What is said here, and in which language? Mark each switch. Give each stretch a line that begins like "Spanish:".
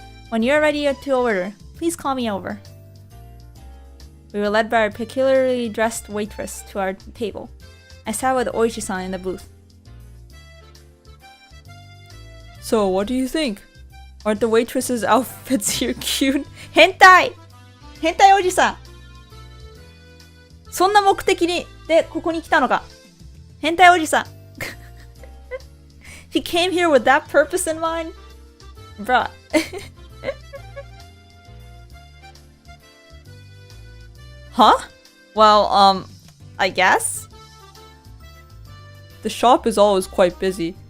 English: When you're ready to order, please call me over. We were led by a peculiarly dressed waitress to our table. I sat with Oishi-san in the booth. So, what do you think? Aren't the waitress's outfits here cute?
Japanese: Hentai! Hentai Oji-san! そんな目的でここに来たのか。変態おじさん。
English: He came here with that purpose in mind? Bruh. Huh? Well, I guess? The shop is always quite busy.